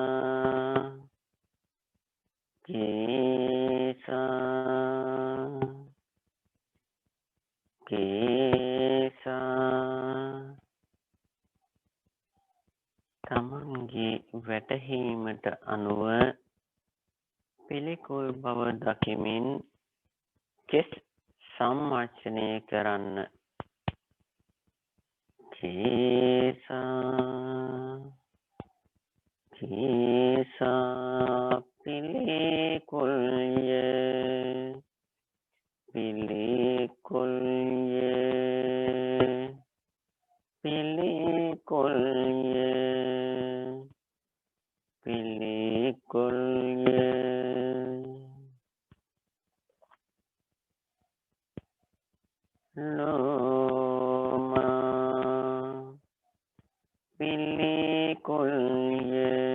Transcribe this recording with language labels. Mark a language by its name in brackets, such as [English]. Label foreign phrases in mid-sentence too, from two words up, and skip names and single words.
[Pali] केसा केसा [Sinhala] තමන්ගේ වැටහීමට අනුව පිළිකුල් බව දකිමින් කෙස් සම්මර්ෂණය කරන්න. [Pali] කේසා කේසා පිළිකුල්ය [Sinhala] පිළිකුල්ය පිළිකුල්ය පිළිකුල්ය ලෝම පිළිකුල්ය